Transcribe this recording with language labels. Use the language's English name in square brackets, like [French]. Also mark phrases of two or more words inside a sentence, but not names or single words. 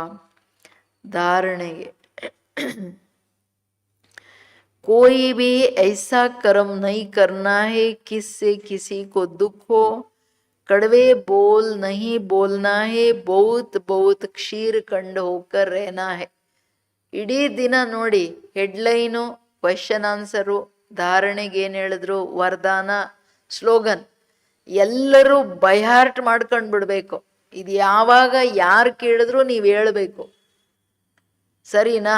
[Hindi] धारणೆಗೆ कोई भी ऐसा कर्म नहीं करना है किससे किसी को दुख हो. कड़वे बोल नहीं बोलना है. बहुत बहुत क्षीर खंड होकर रहना है. [Kannada] ಇಡೀ ದಿನ ನೋಡಿ, ಹೆಡ್ಲೈನು, [English] question answer, [Kannada] ಧಾರಣೆಗೆ ಏನು ಹೇಳಿದ್ರು, ವರದಾನ, ಸ್ಲೋಗನ್ ಎಲ್ಲರೂ ಬೈಹಾರ್ಟ್ ಮಾಡ್ಕೊಂಡು ಬಿಡಬೇಕು. ಇದು ಯಾವಾಗ ಯಾರು ಕೇಳಿದ್ರು ನೀವು ಹೇಳಬೇಕು. ಸರಿನಾ?